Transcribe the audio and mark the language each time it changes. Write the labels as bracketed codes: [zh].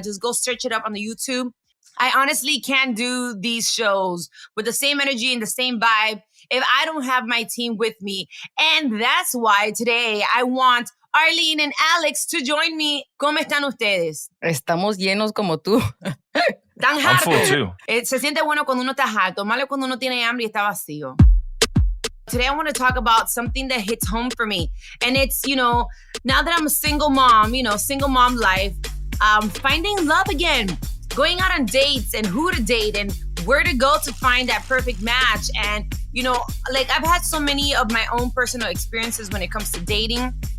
[en] Just go search it up on the YouTube. I honestly can't do these shows with the same energy and the same vibe if I don't have my team with me. And that's why today I want Arlene and Alex to join me. [es] ¿Cómo están ustedes? Estamos llenos como tú. Tan [en] I'm full [es] harto. [en] too. [es] Se siente bueno cuando uno está harto, malo cuando uno tiene hambre y está vacío. [en] Today I want to talk about something that hits home for me. And it's, now that I'm a single mom, single mom life, finding love again. Going out on dates and who to date and where to go to find that perfect match. And, I've had so many of my own personal experiences when it comes to dating.